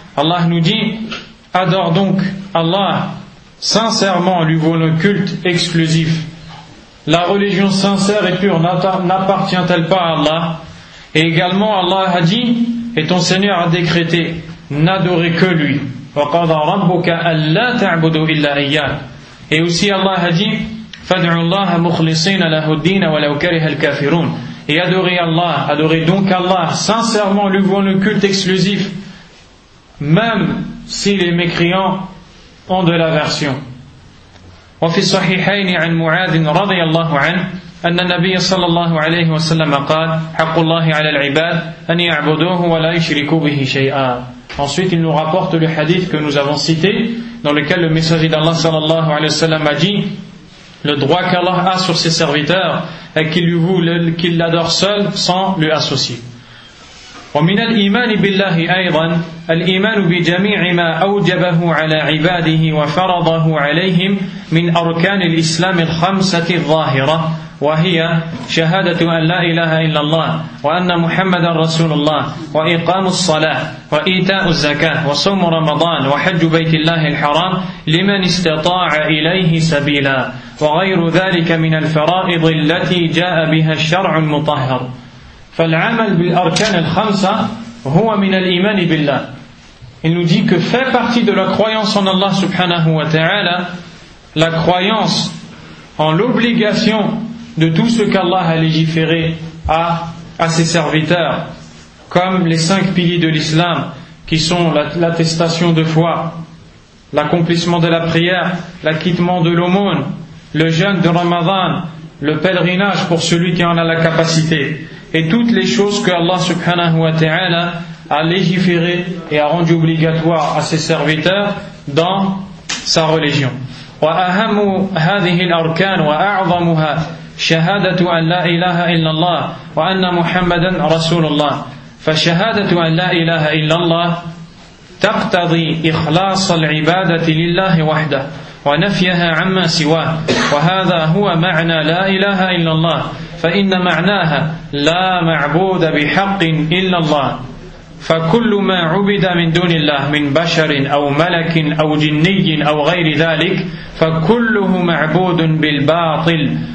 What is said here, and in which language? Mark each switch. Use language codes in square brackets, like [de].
[fr] Allah nous dit, adore donc Allah sincèrement, lui vaut le culte exclusif. La religion sincère et pure n'appartient-elle pas à Allah? Et également Allah a dit, et ton Seigneur a décrété, n'adorez que lui. [ar] وَقَضَ رَبُّكَ أَلَّا تَعْبُدُ إِلَّا إِيَّاهُ. [fr] Et aussi Allah a dit, [ar] فَادْعُوا اللَّهَ مُخْلِصِينَ لَهُ الدِّينَ وَلَوْ كَرِهَ الْكَافِرُونَ. [fr] Et adorez Allah, adorez donc Allah, sincèrement lui vaut le culte exclusif, même si les mécréants ont de l'aversion. [ar] وفي الصحيحين عن معاذ رضي الله عنه أن النبي صلى الله عليه وسلم قال حق الله على العباد أن يعبدوه ولا يشركوا به شيئا. [fr] Ensuite il nous rapporte le hadith que nous avons cité dans lequel le messager d'Allah صلى الله عليه وسلم a dit, le droit qu'Allah a sur ses serviteurs est qu'il l'adore seul sans lui associer. [ar] ومن الإيمان بالله أيضا الإيمان بجميع ما أوجبه على عباده وفرضه عليهم من أركان الإسلام الخمسة الظاهرة وهي شهادة أن لا إله إلا الله وأن محمد رسول الله وإقام الصلاة وإيتاء الزكاة وصوم رمضان وحج بيت الله الحرام لمن استطاع إليه سبيلا وغير ذلك من الفرائض التي جاء بها الشرع المطهر. فالعمل بالأركان الخمسة هو من الإيمان بالله. [fr] Il nous dit que fait partie de la croyance en Allah subhanahu wa ta'ala la croyance en l'obligation de tout ce qu'Allah a légiféré à ses serviteurs, comme les cinq piliers de l'islam qui sont l'attestation de foi, l'accomplissement de la prière, l'acquittement de l'aumône, le jeûne de Ramadan, le pèlerinage pour celui qui en a la capacité, et toutes les choses que Allah subhanahu wa ta'ala a légiféré et a rendu obligatoire à ses serviteurs dans sa religion. [ar] وأهم هذه الأركان وأعظمها شهادة أن لا إله إلا الله وأن محمدا رسول الله فشهادة أن لا إله إلا الله تقتضي إخلاص العبادة لله وحده ونفيها عما سواه وهذا هو معنى لا إله إلا الله فإن معناها لا معبود بحق إلا الله فكل ما عبد من دون الله من بشر أو ملك أو جني أو غير ذلك فكله معبود بالباطل